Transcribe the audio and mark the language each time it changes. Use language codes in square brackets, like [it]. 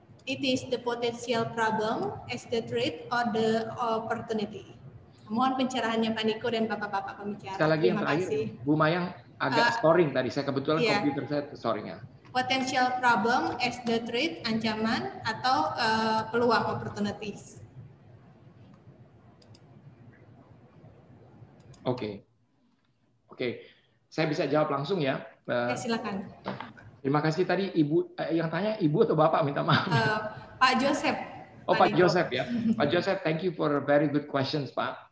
[en] It is the potential problem as the threat or the opportunity. [id] Mohon pencerahannya Pak Niko dan Bapak-Bapak pembicara. Sekali lagi yang terakhir, Bu Mayang agak storing tadi. Saya kebetulan komputer saya storingnya. [en] Potential problem as the threat, [id] ancaman atau peluang, [en] opportunities. [id] Oke. Saya bisa jawab langsung ya. Silakan. Terima kasih tadi Ibu yang tanya Ibu atau Bapak, minta maaf. Pak Joseph. Pak Joseph ya. [en] Pak Joseph, thank you for very good questions, Pak.